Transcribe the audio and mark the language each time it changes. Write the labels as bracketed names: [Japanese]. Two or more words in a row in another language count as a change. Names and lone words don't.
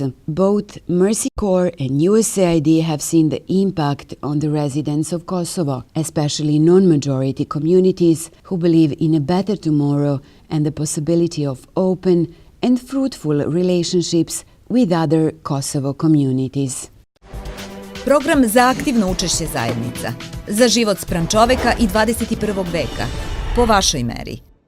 [English] Both Mercy Corps and USAID have seen the impact on the residents of Kosovo, especially non-majority communities who believe in a better tomorrow and the possibility of open and fruitful relationships with other Kosovo communities. [Serbian] Program za aktivno učešće zajednica. Za život spram čoveka i 21. veka. Po vašoj meri.